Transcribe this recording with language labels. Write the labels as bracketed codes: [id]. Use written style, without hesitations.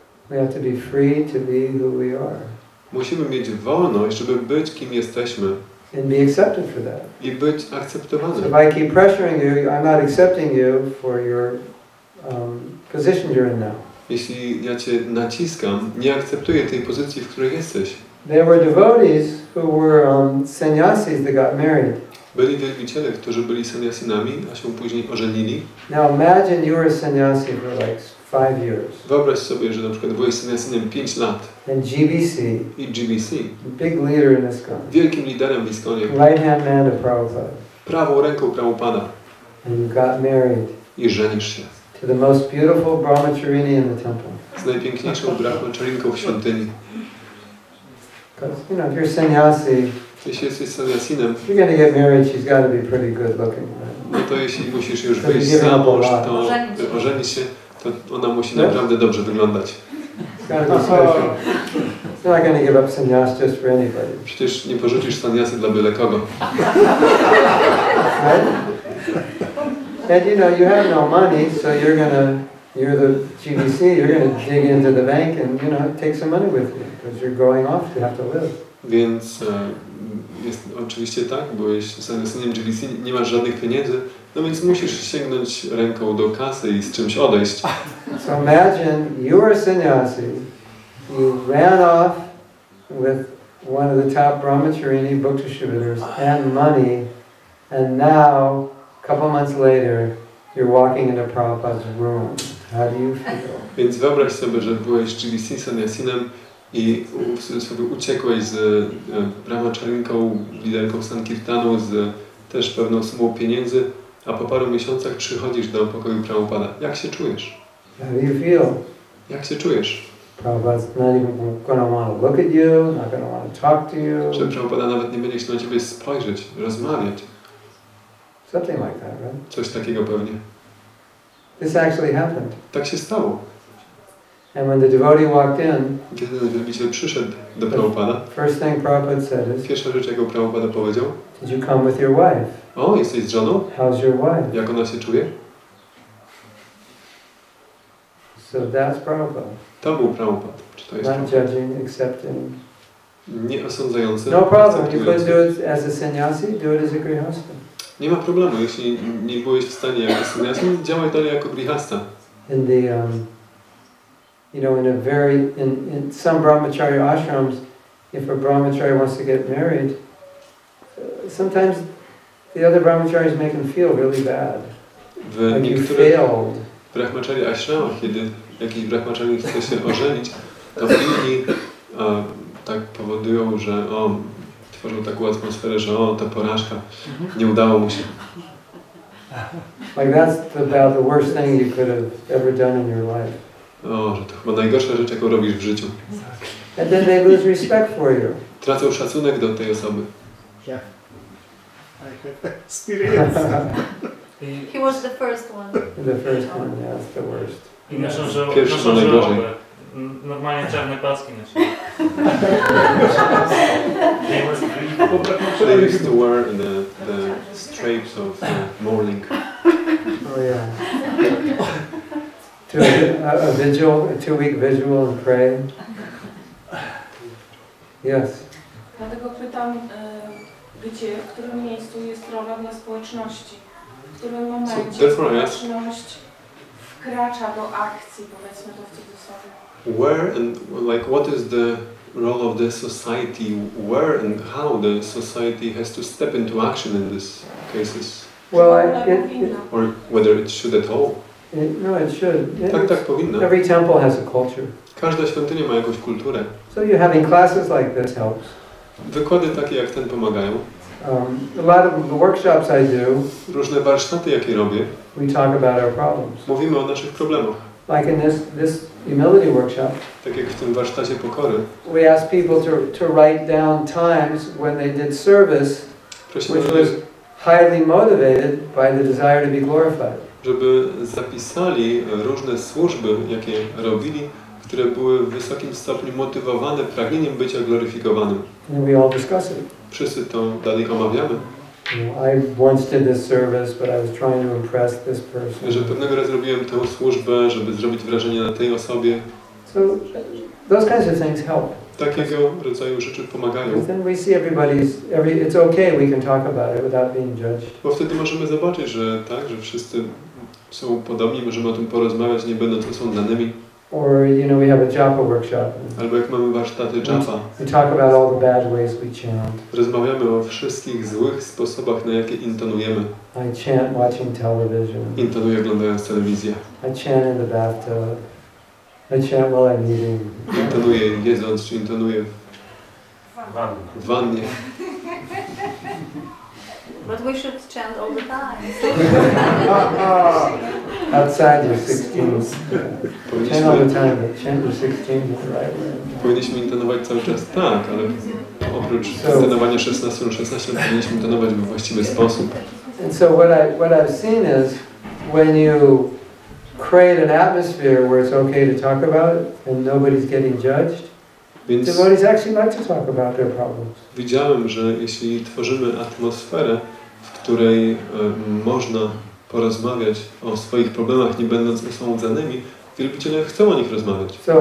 [en] We have to be free to be who we are. [pl] Musimy mieć wolność, żeby być kim jesteśmy. [en] And be accepted for that. [pl] I być akceptowany. [en] So if I keep pressuring you, I'm not accepting you for your position you're in now. [pl] Jeśli ja cię naciskam, nie akceptuję tej pozycji, w której jesteś. [en] There were devotees who were sannyasis that got married. [pl] Byli wielbiciele, którzy byli sannyasinami, a się później ożenili. [en] Now imagine you were a sannyasi for like 5 years. [pl] Wyobraź sobie, że na przykład byłeś sannyasinem 5 lat. [en] And GBC. [pl] I GBC. [en] Big leader in ISKCON. [pl] Wielkim liderem w ISKCONie. [en] Right hand man of Prabhupada. [pl] Prawą ręką Prabhupada. [en] And you got married. [pl] I żenisz się. [en] To the most beautiful brahmacharini in the temple. [pl] Z najpiękniejszą brahmacharinką w świątyni. [en] Because you know, if you're sannyasi, [pl] jeśli jesteś sannyasinem, [en] if you're going to get married, she's got to be pretty good looking. Right? [pl] No to jeśli musisz już wyjść za mąż, to ożenić się, to ona musi naprawdę dobrze wyglądać. [en] It's not going to give up sannyas just for anybody. [pl] Przecież nie porzucisz sannyasy dla byle kogo. [en] Right? And you know, you have no money, so you're the GBC, you're going to dig into the bank and, you know, take some money with you, because you're going off to have to live. [pl] Więc jest oczywiście tak, byłeś sannyasinem GBC, nie masz żadnych pieniędzy, no więc musisz sięgnąć ręką do kasy i z czymś odejść. [en] So imagine you were a sannyasi, you ran off with one of the top brahmacharini book distributors and money, and now, a couple months later, you're walking into Prabhupada's room. How do you feel? [pl] Więc wyobraź sobie, że byłeś GBC sannyasinem i sobie uciekłeś z brahmacharinką, liderką Sankirtanu, z też pewną sumą pieniędzy, a po paru miesiącach przychodzisz do pokoju Prabhupada. Jak się czujesz? [en] How do you feel? [pl] Jak się czujesz? [en] Prabhupada's not even going to want to look at you, not going to want to talk to you. [pl] Że Prabhupada nawet nie będzie chciał na ciebie spojrzeć, rozmawiać. [en] Something like that, right? [pl] Coś takiego pewnie. [en] This actually happened. [pl] Tak się stało. [en] And when the devotee walked in, [pl] kiedy ten wielbiciel przyszedł do Prabhupada, [en] first thing Prabhupada said is, [pl] pierwsza rzecz, jaką Prabhupada powiedział: [en] did you come with your wife? [pl] O, jesteś z żoną? [en] How's your wife? [pl] Jak ona się czuje? [en] So that's Prabhupada. [pl] To był Prabhupada. Czy to jest [en] Not [pl] Prabhupada? [en] judging, accepting. [pl] Nie osądzający. [en] No problem. You couldn't do it as a sannyasi, do it as a grihasta. [pl] Nie ma problemu, jeśli nie byłeś w stanie jako sannyasi, działaj dalej jako grihasta. [en] In the you know, in some brahmachari ashrams, if a brahmachari wants to get married, sometimes the other brahmacharis make him feel really bad. [pl] W [en] like you [pl] niektórych [en] failed. [pl] brahmachari ashramach, kiedy jakiś brahmachari chce się ożenić, to inni tak powodują, że tworzą taką atmosferę, że to porażka, nie udało mu się. [en] Like that's about the worst thing you could have ever done in your life. [pl] O, że to chyba najgorsza rzecz, jaką robisz w życiu. [en] And then they lose respect for you. [pl] Tracą szacunek do tej osoby. [en] Yeah. I have experience. He was the first one. The first one, yeah, that's the worst. [pl] I noszą Pierwszy to żałobę. najgorzej. Normalnie czarne paski nosili. [en] They used to wear the stripes of mourning. Oh yeah. To a vigil, a 2-week vigil and pray. Yes. [pl] Dlatego pytam, gdzie, w którym miejscu jest rola dla społeczności? W którym momencie społeczność wkracza do akcji, powiedzmy to w cudzysłowie. [en] Where and like what is the role of the society? Where and how the society has to step into action in these cases? Well, or whether it should at all? No, it should. [pl] Tak powinno. [en] Every temple has a culture. [pl] Każda świątynia ma jakąś kulturę. [en] So you having classes like this helps. [pl] Wykłady takie jak ten pomagają. [en] A lot of the workshops I do, [pl] różne warsztaty, jakie robię, [en] we talk about our problems. [pl] Mówimy o naszych problemach. [en] Like in this humility workshop, [pl] tak jak w tym warsztacie pokory, [en] we ask people to write down times when they did service, which was highly motivated by the desire to be glorified. [pl] Żeby zapisali różne służby, jakie robili, które były w wysokim stopniu motywowane pragnieniem bycia gloryfikowanym. [en] And we all discuss it. [pl] Wszyscy to dalej omawiamy. [en] I once did this service, but I was trying to impress this person. [pl] Że pewnego razu robiłem tę służbę, żeby zrobić wrażenie na tej osobie. [en] So those kinds of things help. [pl] Takiego rodzaju rzeczy pomagają. [en] Because then we see it's okay, we can talk about it without being judged. [pl] Bo wtedy możemy zobaczyć, że tak, że wszyscy są podobni, możemy o tym porozmawiać, nie będąc osądzanymi. [en] Or, you know, we have a japa workshop. [pl] Albo jak mamy warsztaty japa. [en] We talk about all the bad ways we chant. [pl] Rozmawiamy o wszystkich złych sposobach, na jakie intonujemy. [en] I chant watching television. [pl] Intonuję oglądając telewizję. [en] I chant in the bathtub. I chant while I'm eating. [pl] Intonuję jedząc, czy intonuję w wannie. [en] But we should chant all the time. Outside your 16. Chant all the time, but chant your 16 in the right way. [pl] Powinniśmy intonować cały czas tak, ale oprócz intonowania 16 lub 16 powinniśmy intonować we właściwy sposób. [en] And so what I've seen is when you create an atmosphere where it's okay to talk about it and nobody's getting judged, devotees actually like to talk about their problems. [pl] Widziałem, że jeśli tworzymy atmosferę, w której można porozmawiać o swoich problemach, nie będąc osądzanymi, wielbiciele chcą o nich rozmawiać.